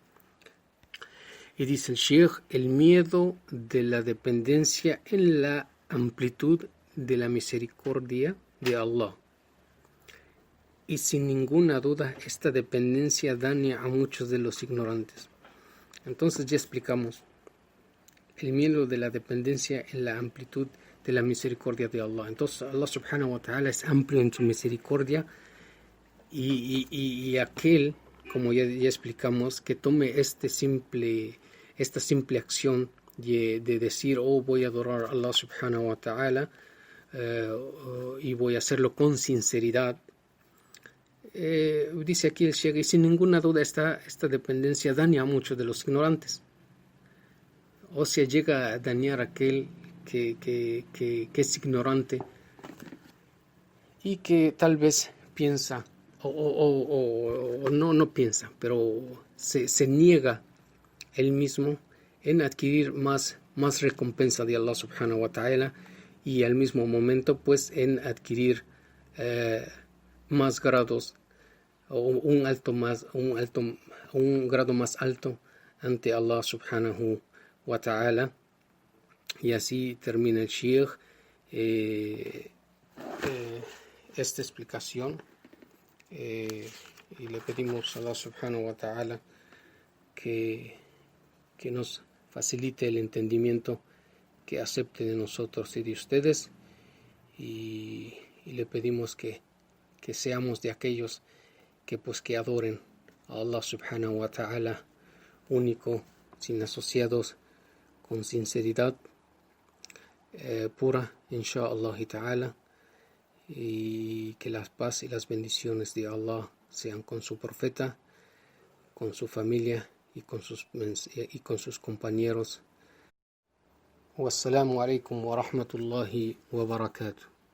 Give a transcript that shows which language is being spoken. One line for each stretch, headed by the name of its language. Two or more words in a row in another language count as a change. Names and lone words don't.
Spanish: Y dice el Sheikh, el miedo de la dependencia en la amplitud de la misericordia de Allah. Y sin ninguna duda esta dependencia daña a muchos de los ignorantes. Entonces ya explicamos el miedo de la dependencia en la amplitud de la misericordia de Allah. Entonces Allah
Arabic: سبحانه وتعالى
Spanish: es amplio en su misericordia, y aquel, como ya explicamos, que tome esta simple acción de decir, voy a adorar a Allah
Arabic: سبحانه وتعالى
Spanish: y voy a hacerlo con sinceridad, dice aquí el Sheikh, y sin ninguna duda esta dependencia daña a muchos de los ignorantes. O sea, llega a dañar a aquel que es ignorante y que tal vez piensa, no piensa, pero se niega él mismo en adquirir más recompensa de Allah
Arabic: سبحانه وتعالى,
Spanish: y al mismo momento pues en adquirir más grados, o un grado más alto ante Allah
Arabic: سبحانه وتعالى.
Spanish: Y así termina el Shaykh esta explicación, y le pedimos a Allah
Arabic: سبحانه وتعالى
Spanish: que nos facilite el entendimiento, que acepte de nosotros y de ustedes, y le pedimos que seamos de aquellos que adoren a Allah
Arabic: سبحانه وتعالى,
Spanish: único, sin asociados, con sinceridad pura,
Arabic: إن شاء الله تعالى,
Spanish: y que la paz y las bendiciones de Allah sean con su profeta, con su familia y con sus compañeros.
Arabic: والسلام عليكم ورحمة الله وبركاته.